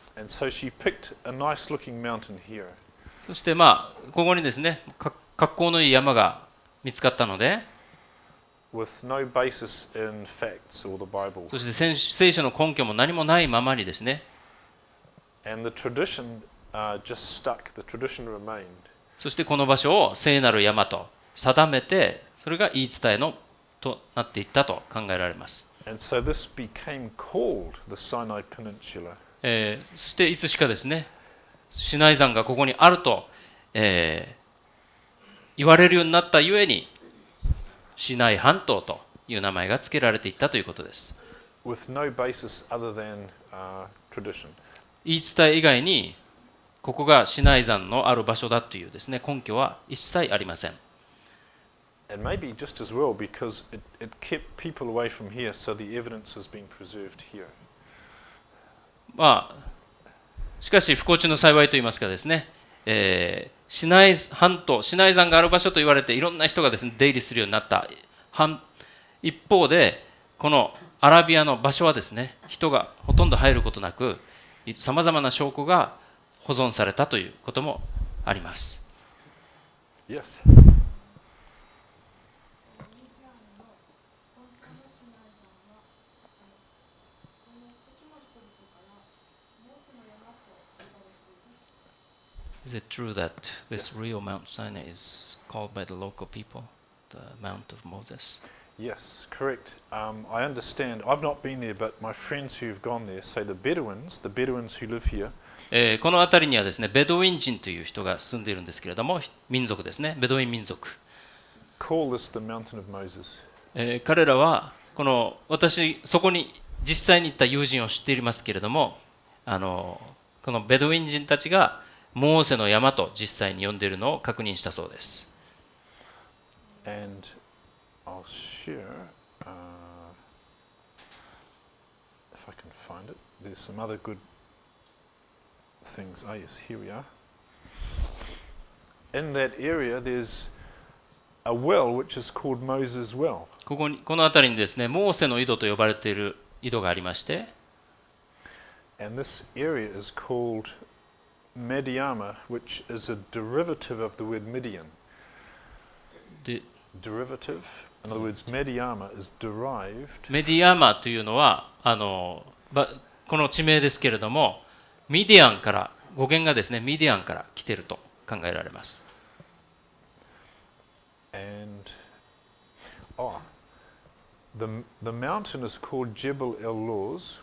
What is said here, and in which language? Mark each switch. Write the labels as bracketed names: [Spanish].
[English] And so she picked a nice looking mountain here. [Japanese] そしてここにですね、格好のいい山が見つかったので、 [English] with no basis in facts or the Bible. [Japanese] そして聖書の根拠も何もないままにですね、 [English] And the tradition just stuck. The tradition remained. [Japanese] そしてこの場所を聖なる山と定めて、それが言い伝えのとなっていったと考えられます。 [English] And so this became called the Sinai Peninsula. [Japanese] そしていつしかですね、シナイ山がここにあると、言われるようになったゆえに、シナイ半島という名前が付けられていったということです。 [English] With no basis other than tradition. [Japanese] 言い伝え以外に、ここがシナイ山のある場所だというですね、根拠は一切ありません。 [English] And maybe just as well because it kept people away from here, so the evidence has been preserved here. [Japanese] しかし不幸中の幸いといいますかですね、シナイ半島、シナイ山がある場所と言われていろんな人がですね、出入りするようになった一方で、このアラビアの場所はですね、人がほとんど入ることなく、さまざまな証拠が保存されたということもあります。 [English] Yes. Is it true that this real Mount Sinai is called by the local people the Mount of Moses? Yes, correct. I understand. I've not been there, but my friends who've gone there say the Bedouins who live here, [Japanese] この辺りにはですね、ベドウィン人という人が住んでいるんですけれども、民族ですね、ベドウィン民族。 [English] call this the Mountain of Moses. [Japanese] 彼らは私そこに実際に行った友人を知っていますけれども、このベドウィン人たちがモーセの山と実際に呼んでいるのを確認したそうです。 [English] And I'll share, if I can find it. There's some other good things. Oh yes, here we are. In that area there's a well which is called Moses' well. [Japanese] この辺りにですね、モーセの井戸と呼ばれている井戸がありまして、 [English] And this area is called Mediama, which is a derivative of the word Midian. [Japanese] で [English] Derivative. In other words, Mediama is derived. [Japanese] メディアマというのはこの地名ですけれども、ミディアンから語源がですね、ミディアンから来ていると考えられます。 [English] And the mountain is called Jebel el-Lawz,